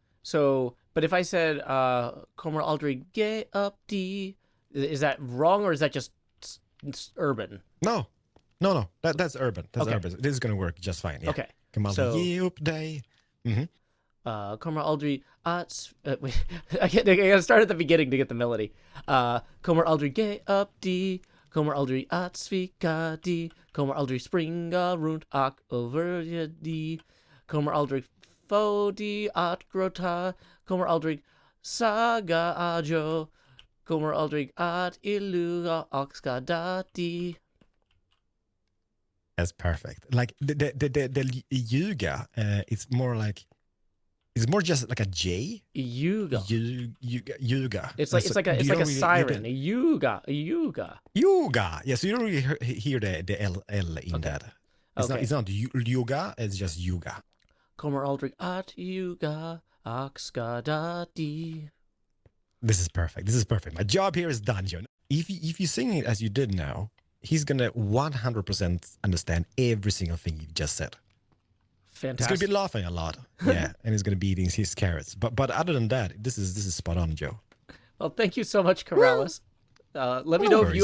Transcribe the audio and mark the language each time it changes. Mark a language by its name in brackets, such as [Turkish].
[English] So, but if I said, [Swedish] kommer aldrig ge upp dig, [English] is that wrong or is that just urban? No. That's urban. That's urban. This is going to work just fine. Yeah. Okay. [Swedish] Kommer aldrig [English] So- [Swedish] ge upp dig. Mm-hmm. Kommer aldrig att... [English] wait, I gotta start at the beginning to get the melody. [Swedish] Kommer aldrig ge upp dig, kommer aldrig att svika dig, kommer aldrig springa runt och överge dig, kommer aldrig få dig att gråta, kommer aldrig säga adjö, kommer aldrig att illuga och skada dig. [English] That's perfect. Like the ljuga, it's more just like a J. [Swedish] Ljuga. Ljuga. [English] It's like a siren. A yuga. [Swedish] Ljuga. [English] Yeah, so you don't really hear the L in that. It's not ljuga, it's just ljuga. [Swedish] Kommer aldrig att ljuga och skada dig. [English] This is perfect. My job here is done, Joe. If you sing it as you did now, he's gonna 100% understand every single thing you just said. Fantastic. He's gonna be laughing a lot, yeah, and he's gonna be eating his carrots. But other than that, this is spot on, Joe. Well, thank you so much, Keralis. Let me know if you